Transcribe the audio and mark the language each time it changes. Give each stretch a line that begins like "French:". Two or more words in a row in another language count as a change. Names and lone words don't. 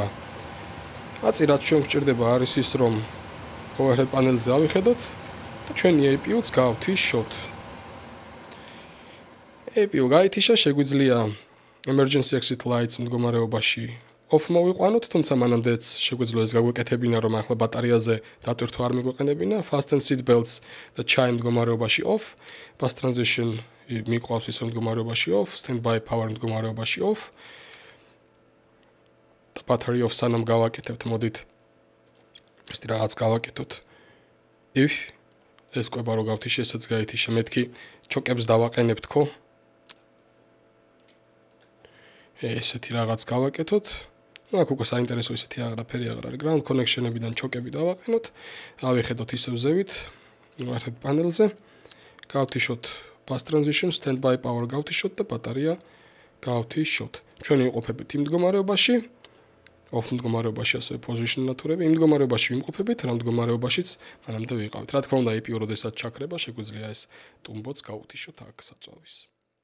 Georgian: აწი რაც ჩვენ გვჭირდება არის ის რომ overhead პანელზე ავიხედოთ და ჩვენი APU-ც გავთიშოთ. APU გაითიშა, შეგვიძლია
English: emergency exit lights
Georgian: მდგომარეობაში off მოვიყვანოთ, თუმცა მანამდეც შეგვიძლია ეს გაგვეკეთებინა რომ ახლა ბატარეაზე დატვირთვა არ მიგვეყენებინა,
English: fasten seat belts
Georgian: და chime მდგომარეობაში off,
English: bus transition
Georgian: მიყვავს ის მდგომარეობაში off,
English: standby power
Georgian: მდგომარეობაში off. და
English: battery off
Georgian: სანამ გავაკეთებთ, მოდით ეს რაღაც გავაკეთოთ. if ეს ყვება რო გავთიშე, ესაც გაითიშა, მეთქი ჩოკებს დავაყენებთ ხო? ესეთი რაღაც გავაკეთოთ. ну აქ უკვე საინტერესო ისეთი აღრაფერი აღარ არის.
English: ground connection-
Georgian: ებიდან ჩოკები დავაყენოთ. ავიხედოთ ისევ ზევით overhead პანელზე. გავთიშოთ
English: bus transition, standby power
Georgian: გავთიშოთ და ბატარეა გავთიშოთ. ჩვენ ვიმყოფებით იმ მდგომარეობაში, off მდგომარეობაში ასევე position ნატურები, იმ მდგომარეობაში ვიმყოფებით, რა მდგომარეობაშიც მანამდე ვიყავით. რა თქმა უნდა, APU როდესაც ჩაქრება, შეგვიძლია ეს ტუმბოც გავუთიშოთ აქ საწვავის.